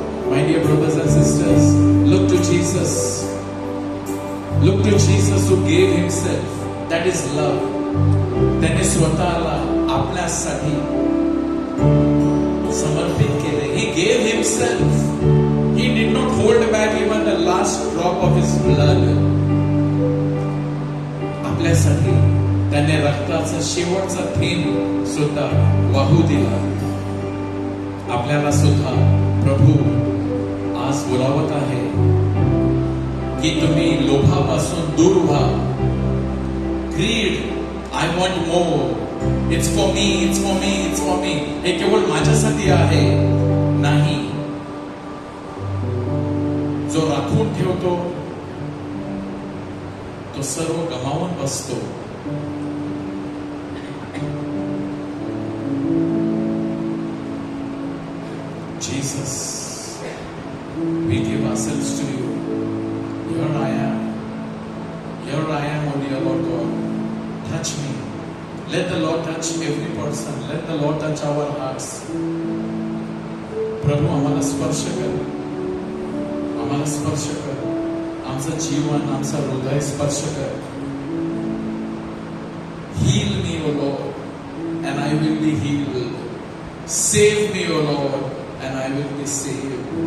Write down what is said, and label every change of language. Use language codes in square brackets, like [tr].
[en] My dear brothers and sisters, look to Jesus. Look to Jesus who gave himself. That is love. [mr] त्याने स्वतःला आपल्यासाठी समर्पित केले. [en] He gave himself. He did not hold back even the last drop of his blood. [mr] आपल्यासाठी त्याने रक्ताचा शेवटचा थेंब सुद्धा वाहू दिला. आपल्याला सुद्धा प्रभू आज बोलावत आहे की तुम्ही लोभापासून दूर व्हा. [en] greed, I want more, it's for me, it's for me, it's for me, [mr] हे केवळ माझ्यासाठी आहे नाही. जो राखून ठेवतो तो सर्व गमावून बसतो. [en] Jesus, we give ourselves to you. Here I am. Here I am, O dear Lord God. Touch me. Let the Lord touch every person. Let the Lord touch our hearts. [mr] प्रभू आम्हाला स्पर्श कर. आम्हाला स्पर्श कर. आमचं जीवन, आमचं हृदय स्पर्श कर. [en] Heal me, O Lord, and I will be healed. Save me, O Lord, and I will be saved.